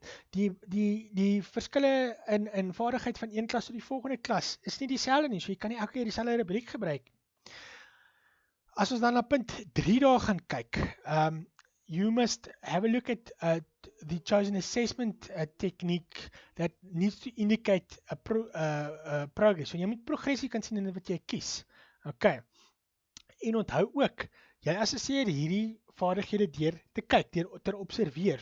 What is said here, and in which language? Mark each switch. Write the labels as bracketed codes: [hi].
[af] Die verskille in vaardigheid van een klas tot die volgende klas is nie dieselfde nie. So jy kan nie elke keer dieselfde rubriek gebruik. As ons dan na punt 3 daar gaan kyk, [en] you must have a look at the chosen assessment technique that needs to indicate progress. [af] So jy moet progressie kan sien in wat jy kies. Okay. En onthou ook, jy assesseer hierdie vaardighede deur te kyk, deur te observeer.